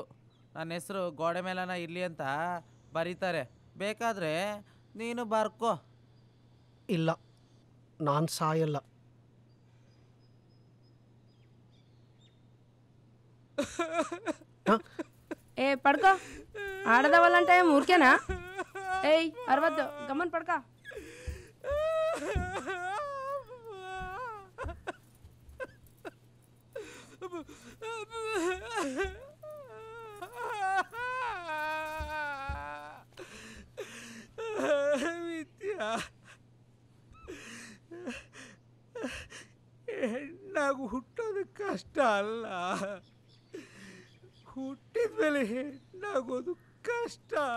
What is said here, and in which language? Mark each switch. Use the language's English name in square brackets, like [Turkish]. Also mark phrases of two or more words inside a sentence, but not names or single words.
[Kannada] ನನ್ನ ಹೆಸರು ಗೋಡೆ ಮೇಲನ ಇರಲಿ ಅಂತ ಬರೀತಾರೆ. ಬೇಕಾದರೆ ನೀನು ಬರ್ಕೋ. ಇಲ್ಲ, ನಾನು ಸಾಯಲ್ಲ. [Telugu] ఏ పడుకో. ఆడదవ్వాలంటే ఊరికేనా? ఏయ్ అరవద్దు, గమ్మని పడుకో. [Kannada] ವಿದ್ಯಾ, ಹೆಣ್ಣಾಗಿ ಹುಟ್ಟೋದು ಕಷ್ಟ ಅಲ್ಲ, ಹುಟ್ಟಿದ ಮೇಲೆ ಹೆಣ್ಣಾಗೋದು ಕಷ್ಟ.